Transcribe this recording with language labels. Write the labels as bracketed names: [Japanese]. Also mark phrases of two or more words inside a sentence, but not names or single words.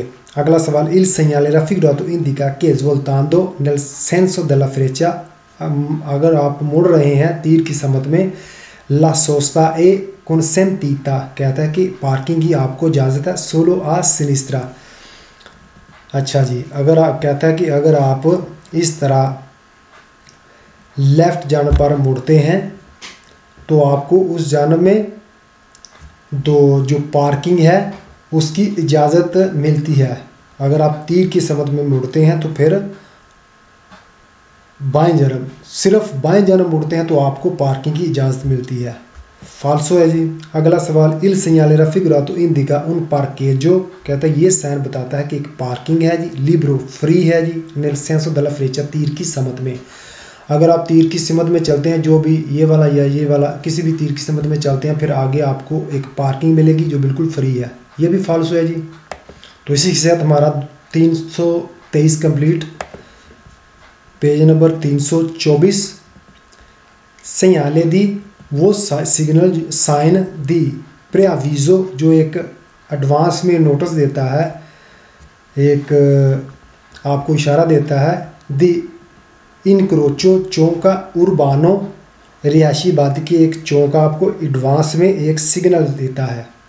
[Urdu] اگلا سوال, [Italian] il segnale raffigurato indica che svoltando nel senso della freccia, [Urdu] اگر آپ مڑ رہے ہیں تیر کی سمت میں, [Italian] la sosta è consentita, [Urdu] کہتا ہے کہ پارکنگ کی آپ کو اجازت ہے, [Italian] solo a sinistra। [Urdu] اچھا جی، اگر آپ کہتا ہے کہ اگر آپ اس طرح لیفٹ جانب پر مڑتے ہیں تو آپ کو اس جانب میں جو پارکنگ ہے اس کی اجازت ملتی ہے. اگر آپ تیر کی سمت میں مڑتے ہیں تو پھر بائیں جنم، صرف بائیں جنم مڑتے ہیں تو آپ کو پارکنگ کی اجازت ملتی ہے. فالسو ہے جی۔ اگلا سوال, [Italian] il segnale raffigurato indica un parcheggio, [Urdu] کہتا ہے یہ سائن بتاتا ہے کہ ایک پارکنگ ہے جی. لبرو فری ہے جی. [Italian] nel senso della freccia, [Urdu] تیر کی سمت میں. اگر آپ تیر کی سمت میں چلتے ہیں، جو بھی یہ والا یا یہ والا کسی بھی تیر کی سمت میں چلتے ہیں، پھر آگے آپ کو ایک پارکنگ ملے گی جو بالکل فری ہے. یہ بھی فالسو ہے جی. تو اسی کے ساتھ ہمارا 323 کمپلیٹ. پیج نمبر 324. [Italian] segnale di, [Urdu] وہ سگنل سائن [Italian] di preavviso, [Urdu] جو ایک ایڈوانس میں نوٹس دیتا ہے، ایک آپ کو اشارہ دیتا ہے. [Italian] di incrocio, [Urdu] چوکا اربانو، رہائشی آبادی کی ایک چوکا آپ کو ایڈوانس میں ایک سگنل دیتا ہے.